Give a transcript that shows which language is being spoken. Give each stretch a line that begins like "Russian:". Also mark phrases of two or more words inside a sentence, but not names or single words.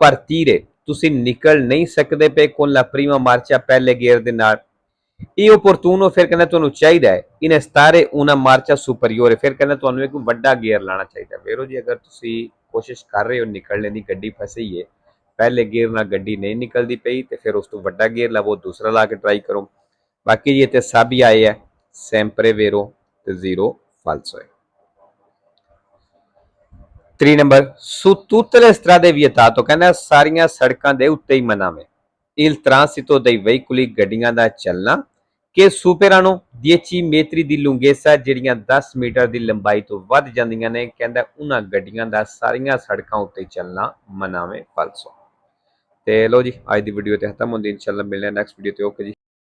Punjabi: partire ਤੁਸੀਂ ਨਿਕਲ ਨਹੀਂ ਸਕਦੇ ਪਏ
Italian: con la prima marcia
Punjabi: ਪਹਿਲੇ ਗੇਅਰ ਦੇ ਨਾਲ ਇਹ opportuno ਫਿਰ ਕਹਿੰਦਾ ਤੁਹਾਨੂੰ ਚਾਹੀਦਾ ਹੈ
Italian: in stare una marcia superiore
Punjabi: ਫਿਰ ਕਹਿੰਦਾ ਤੁਹਾਨੂੰ ਇੱਕ ਵੱਡਾ ਗੇਅਰ ਲਾਣਾ ਚਾਹੀਦਾ ਵੇਰੋ ਜੀ ਅਗਰ ਤੁਸੀਂ ਕੋਸ਼ਿਸ਼ ਕਰ ਰਹੇ ਹੋ ਨਿਕਲਣੇ ਦੀ ਗੱਡੀ ਫਸੀ ਹੈ ਪਹਿਲੇ ਗੇਅਰ ਨਾਲ ਗੱਡੀ ਨਹੀਂ ਨਿਕਲਦੀ ਪਈ ਤੇ ਫਿਰ ਉਸ ਤੋਂ ਵੱਡਾ ਗੇਅਰ ਲਵੋ ਦੂਸਰਾ ਲਾ ਕੇ ਟਰਾਈ ਕਰੋ ਬਾਕੀ ਜੀ ਇੱਥੇ ਸਭ ਹੀ ਆਏ ਹੈ
Italian: sempre vero
Punjabi: ਤੇ 0 falso ਹੈ 3 ਨੰਬਰ
Italian: su tutte le strade vietato
Punjabi: ਕਹਿੰਦਾ ਸਾਰੀਆਂ ਸੜਕਾਂ ਦੇ ਉੱਤੇ ਹੀ ਮਨਾ ਹੈ
Italian: il transito dei veicoli
Punjabi: ਗੱਡੀਆਂ ਦਾ ਚੱਲਣਾ ਕਿ
Italian: superano 10 metri
Punjabi: ਦੀ lunghezza ਜਿਹੜੀਆਂ 10 ਮੀਟਰ ਦੀ ਲੰਬਾਈ ਤੋਂ ਵੱਧ ਜਾਂਦੀਆਂ ਨੇ ਕਹਿੰਦਾ ਉਹਨਾਂ ਗੱਡੀਆਂ ਦਾ ਸਾਰੀਆਂ ਸੜਕਾਂ ਉੱਤੇ ਚੱਲਣਾ ਮਨਾ ਹੈ falso ਤੇ ਲੋ ਜੀ ਅੱਜ ਦੀ ਵੀਡੀਓ ਤੇ ਖਤਮ ਹੁੰਦੀ ਇਨਸ਼ਾਅੱਲਾ ਮਿਲਦੇ ਹਾਂ
English: next video
Punjabi: ਤੇ ਓਕੇ ਜੀ